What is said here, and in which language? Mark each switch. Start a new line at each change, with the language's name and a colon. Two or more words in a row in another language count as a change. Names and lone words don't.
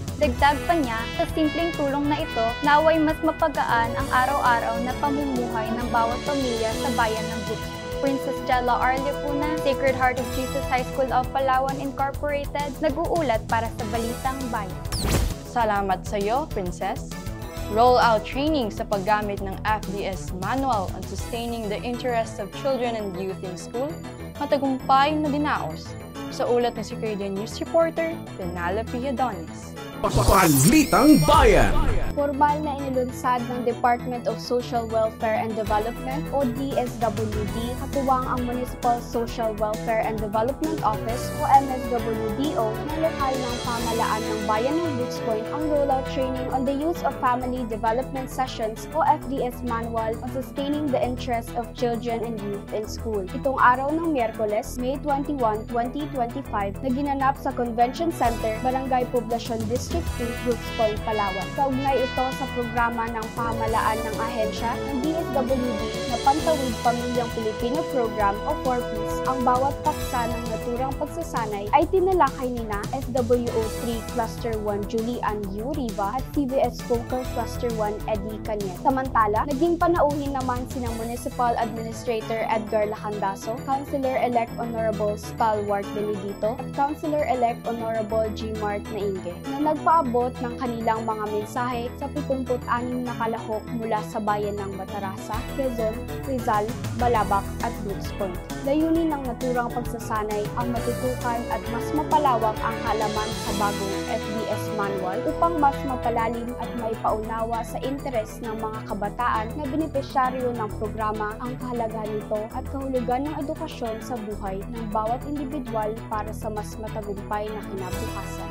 Filipino: Dagdag pa niya, sa simpleng tulong na ito, naway mas mapagaan ang araw-araw na pamumuhay ng bawat pamilya sa bayan ng Brooks. Princess Jella R. Liacuna, Sacred Heart of Jesus High School of Palawan Incorporated, nag-uulat para sa Balitang Bayan. Salamat sa iyo, Princess.
English: Roll-out training
Filipino: sa paggamit ng FDS Manual on Sustaining the Interests of Children and Youth in School, matagumpay na dinaos. Sa ulat ni
English: Security News Reporter,
Filipino: Penelope Adonis. Balitang Bayan. Formal na inilunsad ng Department of Social Welfare and Development o DSWD katuwang ang Municipal Social Welfare and Development Office o MSWDO na lokal ng pamahalaan ng bayan ng Brooks Point ang
English: rollout training on the use of
Filipino: Family Development Sessions o FDS Manual on Sustaining the Interests of Children and Youth in School. Itong araw ng Miyerkules, May 21, 2025 na ginanap sa Convention Center, Barangay Poblacion District 2, Brooks Point, Palawan. Kaugnay ito sa programa ng pamahalaan ng ahensya ng DSWD na Pantawid Pamilyang Pilipino Program o 4Ps. Ang bawat paksa bisa ng naturang pagsasanay ay tinalakay nina SWO3 Cluster 1 Julian U. Riva at CBS Poker Cluster 1 Eddie Cañet. Samantala, naging panauhin naman sinang
English: Municipal Administrator
Filipino: Edgar Lacandaso,
English: Councilor-elect Honorable
Filipino: Stalwart Benedito at
English: Councilor-elect Honorable
Filipino: G. Mart Nainge na nagpaabot ng kanilang mga mensahe sa 76 na kalahok mula sa bayan ng Batarasa, Quezon, Rizal, Balabac at Brooks Point. Layunin ng naturang pagsasanay ang matutukan at mas mapalawak ang halaman sa bagong FBS manual upang mas mapalalim at maipaunawa sa interes ng mga kabataan na benepisyaryo ng programa ang kahalagahan nito at kahulugan ng edukasyon sa buhay ng bawat individual para sa mas matagumpay na kinabukasan.